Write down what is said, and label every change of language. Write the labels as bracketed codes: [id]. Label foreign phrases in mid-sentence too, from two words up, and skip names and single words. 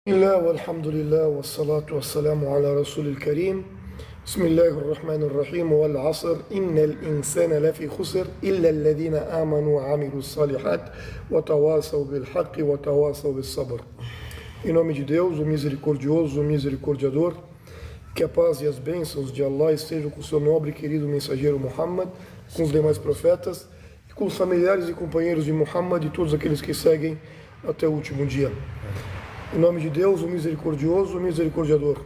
[ar] بسم الله والحمد لله والصلاة والسلام على رسول الكريم. بسم الله الرحمن الرحيم. والعصر إن الإنسان لفي خسر إلا الذين آمنوا وعملوا الصالحات وتواصوا بالحق وتواصوا بالصبر. [pt] Em nome de Deus, o misericordioso, o misericordiador, que a paz e as bênçãos de Allah estejam com o seu nobre e querido mensageiro Muhammad, com os demais profetas, e com os familiares e companheiros de Muhammad e todos aqueles que seguem até o último dia. Em nome de Deus, o misericordioso, o misericordiador.